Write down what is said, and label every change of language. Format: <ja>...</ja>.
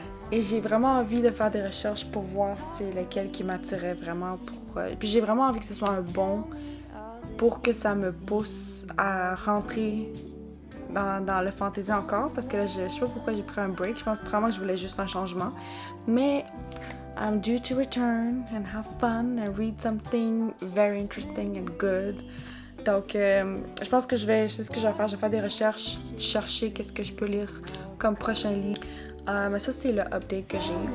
<fr>Et j'ai vraiment envie de faire des recherches pour voir c'est lequel qui m'attirait vraiment. Puis j'ai vraiment envie que ce soit un bon pour que ça me pousse à rentrer dans le fantasy encore. Parce que là, je sais pas pourquoi j'ai pris un break. Je pense vraiment que je voulais juste un changement. Mais</fr> <en>I'm due to return and have fun and read something very interesting and good.</en> <fr>Donc, je pense que c'est ce que je vais faire. Je vais faire des recherches, chercher qu'est-ce que je peux lire comme prochain livre. Mais ça, c'est le update que j'ai.</fr>